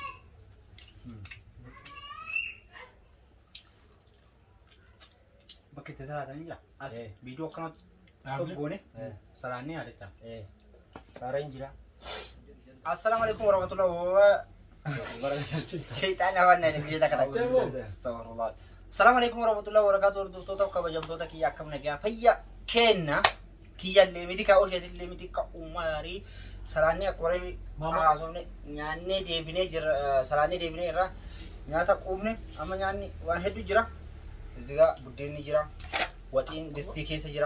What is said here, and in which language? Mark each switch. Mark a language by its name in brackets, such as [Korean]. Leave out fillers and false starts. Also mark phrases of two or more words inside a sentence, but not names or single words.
[Oromo] bakka itti salaatanii jira viidiyoo akkanatti Dhaabne? stop goone salaannee yaadachaa Kaara hin jira. [Arabic] السلام عليكم ورحمة الله [Oromo] shaytaan hawaanna jeeta kana astaghfirullah [Arabic] السلام عليكم ورحمة الله وبركاته [Oromo] hordoftoota kabajamtoota kiyya akkam nagaa fayya kenna kiyyallee miti ka osheetillee miti ka umaarii salaannee akkoree haasofne nyaannee deebinee jira salaannee deebinee irraa nyaata quufne amma nyaanni waan hedduu jira ezigaa buddeenni jira waxiin distii keessa jira